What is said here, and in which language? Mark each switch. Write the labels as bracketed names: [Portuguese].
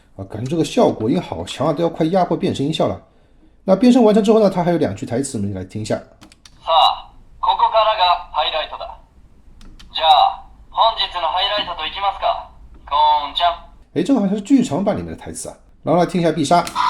[Chinese] 感觉这个效果音好强啊，都要快压迫变声音效了。那变声完成之后呢，它还有2句台词，我们来听一下。 [Japanese] さあ、ここからがハイライトだ。じゃあ、本日のハイライトといきますか。ゴーンちゃん。 [Chinese] 哎，这个好像是剧场版里面的台词啊。然后来听一下必杀。